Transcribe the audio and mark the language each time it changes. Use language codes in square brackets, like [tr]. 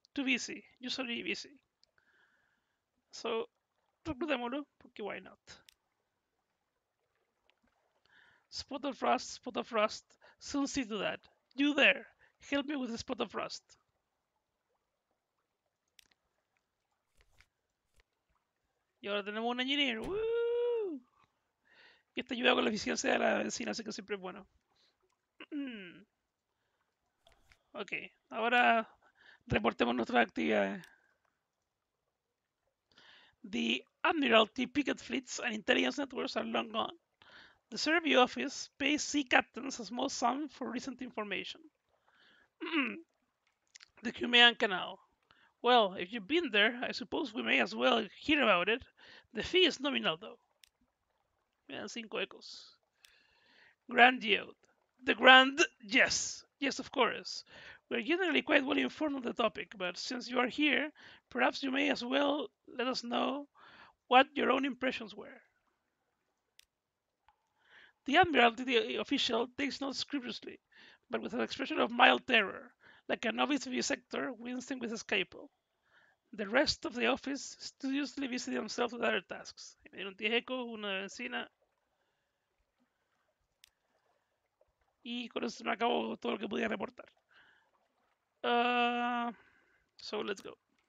[en] Too busy, usually busy. So, [es] reclutémoslo, porque [en] why not? Spot of rust. Soon see to that. You there, help me with the spot of rust. [es] Y ahora tenemos un engineer. ¡Woo! Y esto ayuda con la eficiencia de la benzina, así que siempre es bueno. Ok, ahora reportemos nuestras actividades. [en] The Admiralty picket fleets and intelligence networks are long gone. The Survey Office pays sea captains a small sum for recent information. The Crimean Canal. Well, if you've been there, I suppose we may as well hear about it. The fee is nominal, though. [es] Me dan 5 ecos. [en] Grand Geode. The Grand, yes. Yes, of course. We're generally quite well informed on the topic, but since you are here, perhaps you may as well let us know what your own impressions were. The Admiralty official takes notes scrupulously, but with an expression of mild terror, like a novice vivisector wincing with a scalpel. The rest of the office studiously busy themselves with other tasks. [es] Me dieron 10 ecos, una de benzina. Y con eso me acabo todo lo que podía reportar. [en] So let's go.